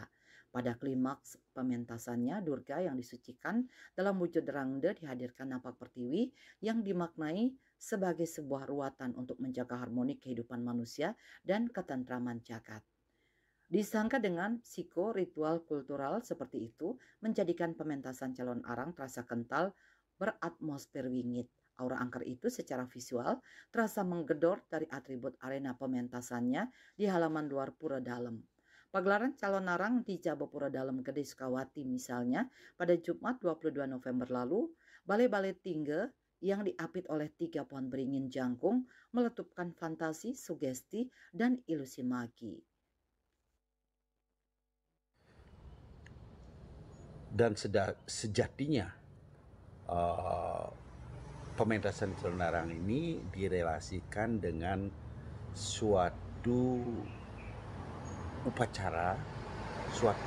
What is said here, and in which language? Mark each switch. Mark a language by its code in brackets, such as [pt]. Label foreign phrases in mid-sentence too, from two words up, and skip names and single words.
[id] Pada klimaks pementasannya, Durga yang disucikan dalam wujud rangde dihadirkan nampak pertiwi yang dimaknai sebagai sebuah ruatan untuk menjaga harmoni kehidupan manusia dan ketentraman jagat. Disangka dengan psiko ritual kultural seperti itu menjadikan pementasan Calon Arang terasa kental beratmosfer wingit. Aura angker itu secara visual terasa menggedor dari atribut arena pementasannya di halaman luar Pura Dalem. Pagelaran Calon Arang di Jabapura Dalem Gede Sukawati misalnya pada Jumat 22 November lalu, Balai-Balai Tingge yang diapit oleh 3 pohon beringin jangkung meletupkan fantasi, sugesti, dan ilusi magi. Dan sejatinya uh, pementasan Calon Arang ini direlasikan dengan suatu upacara, suatu